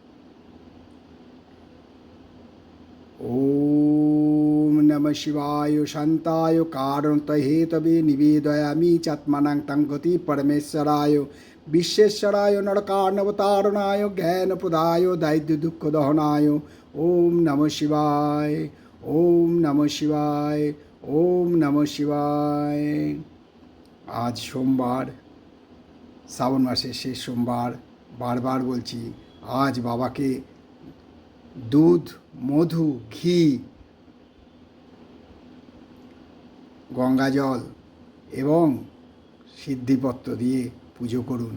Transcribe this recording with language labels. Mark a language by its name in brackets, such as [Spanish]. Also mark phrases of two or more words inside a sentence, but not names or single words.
[Sanskrit] ওম নমঃ শিবায় শান্তায় কারণতহেতবে নিবেদয়ামি চাত্মনাং তঙ্গতি পরমেশ্বরায় বিশ্বেশ্বরায় নরকার্ণবতারণায় জ্ঞানপ্রদায় দারিদ্র্য দুঃখ দহনায়। ওম নমঃ শিবায়, ওম নমঃ শিবায়, ওম নমঃ শিবায়। [Bangla] আজ সোমবার, শ্রাবণ মাসের শেষ সোমবার। বারবার বলছি, আজ বাবাকে দুধ, মধু, ঘি, গঙ্গাজল এবং সিদ্ধিপত্র দিয়ে পুজো করুন।